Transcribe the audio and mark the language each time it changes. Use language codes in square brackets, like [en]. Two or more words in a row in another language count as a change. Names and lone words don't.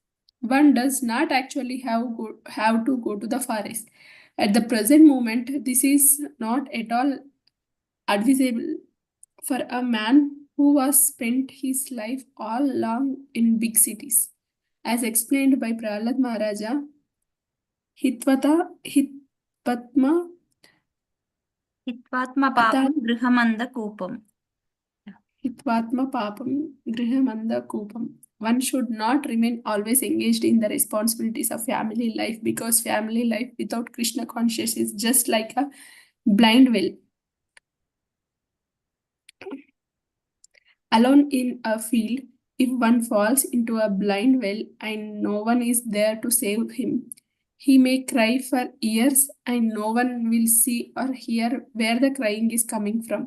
[en] One does not actually have to go to the forest. At the present moment, this is not at all advisable for a man who was spent his life all along in big cities. As explained by Prahlad Maharaja, [sa] Hitpatma హిత్వాత్మ పాపం గృహమంద కూపం. हित्वात्म पापं गृहमन्ध कूपम्. [en] One should not remain always engaged in the responsibilities of family life, because family life without Krishna consciousness is just like a blind well. Alone in a field, if one falls into a blind well and no one is there to save him, he may cry for years and no one will see or hear where the crying is coming from.